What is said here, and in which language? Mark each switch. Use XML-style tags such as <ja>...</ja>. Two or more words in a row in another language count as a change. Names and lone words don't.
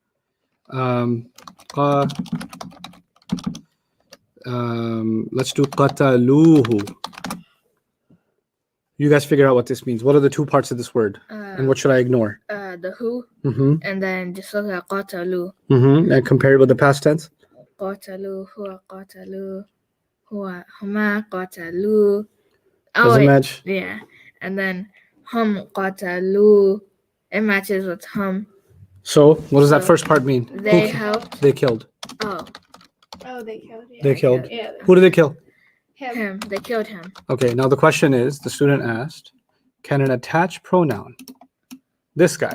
<en>qa- let's do qataluhu. You guys figure out what this means. What are the two parts of this word? And what should I ignore? The who, Mm-hmm. and then just look at qatalu. Mm-hmm. And compare it with the past tense.</en> <ar>قتلوا، هو قتلوا، هو هم قتلوا.</ar> <en>Oh, Doesn't wait. match. Yeah. And then</en> <ar>هم قتلوا.</ar> <en>It matches with hum. So what does that So first part mean? They Who helped. they killed. Oh, Oh, they killed you. They killed. Yeah. Who did they kill? him. They killed him. Okay, now the question is, the student asked, can an attached pronoun, this guy,</en>